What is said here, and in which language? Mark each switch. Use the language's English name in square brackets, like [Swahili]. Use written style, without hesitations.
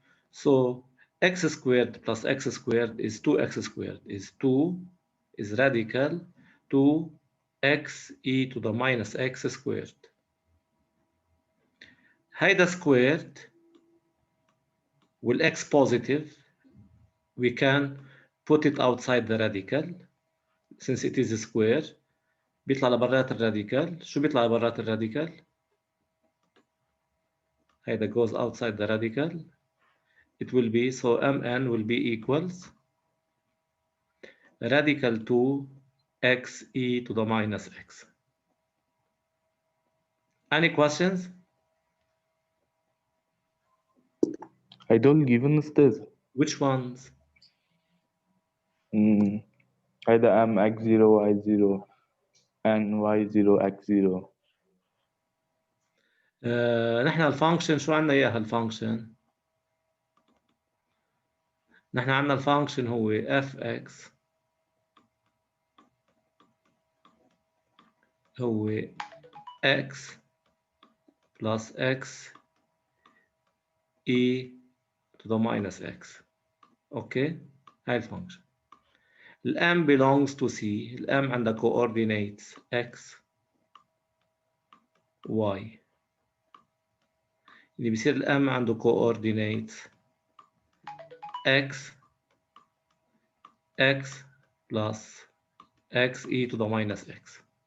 [English] So x squared plus x squared is 2x squared, is 2 is radical 2 x e to the minus x squared. هيدا squared will x positive, we can put it outside the radical since it is a square. [Arabic] بيطلع لبرات الراديكال. شو بيطلع لبرات الراديكال؟ هيدا [English] goes outside the radical. It will be, so Mn will be equals radical 2 x e to the minus x. Any questions? هيدول given this. Which ones? هيدا M x0 y0 and y0 x0. [Arabic] نحن الفانكشن شو عندنا اياها الفانكشن؟ نحن عندنا الفانكشن هو fx هو [English] x plus x e to the minus x. [Arabic] اوكي هاي الفانكشن. الm [English] belongs to c. [Arabic] الm عندها coordinates x y. اللي بيصير الm عنده [English] coordinates x plus x e to the minus x.